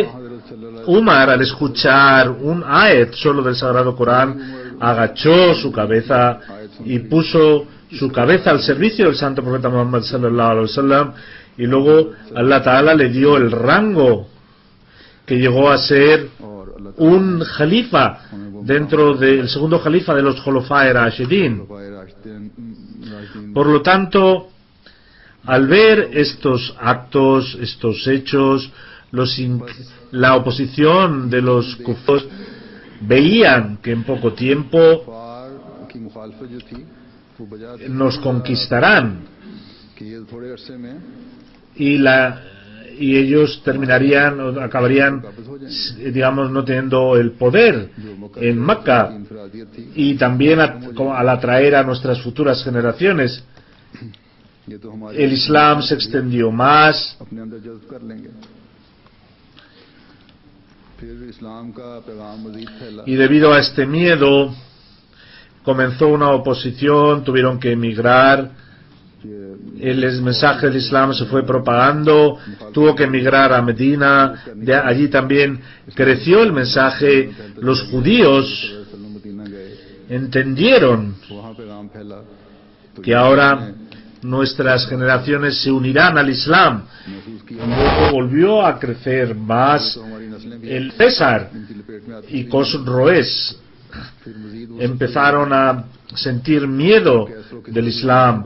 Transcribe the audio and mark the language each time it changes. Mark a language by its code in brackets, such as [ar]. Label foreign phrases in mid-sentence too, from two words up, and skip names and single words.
[ur] हजरत सल्लल्लाहु [es] Umar, al escuchar un ayat solo del Sagrado Corán, agachó su cabeza y puso su cabeza al servicio del santo profeta Muhammad [ar] صلى الله عليه وسلم, [es] y luego Allah Ta'ala le dio el rango que llegó a ser [ur] और अल्लाह [es] un jalifa dentro del segundo jalifa de los [ar] خلفائے راشدین. [ur] राशिदीन [es] Por lo tanto, al ver estos actos, estos hechos, la oposición de los kufos veían que en poco tiempo [ur] फार की मुखालफत जो थी वो बजा थी [es] nos conquistarán, [ur] कि ये थोड़े अरसे में [es] y ellos terminarían o acabarían, digamos, no teniendo el poder [ur] जो मक्का [es] en Mecca, [ur] की इंफरादियत थी, [es] y también al atraer a nuestras futuras generaciones. [ur] ये तो हमारे [es] El Islam se extendió más, [ur] अपने अंदर जज्ब कर लेंगे। फिर इस्लाम का पैगाम मजीद फैला [es] y debido a este miedo comenzó una oposición, tuvieron que emigrar, [ur] कि [es] el mensaje del Islam se fue propagando, tuvo que emigrar a Medina, de allí también creció el mensaje, los judíos [ur] मदीना गए, [es] entendieron [ur] वहाँ पैगाम फैला [es] que ahora nuestras generaciones se unirán al Islam. Luego volvió a crecer más el César y Cosroes. Empezaron a sentir miedo del Islam.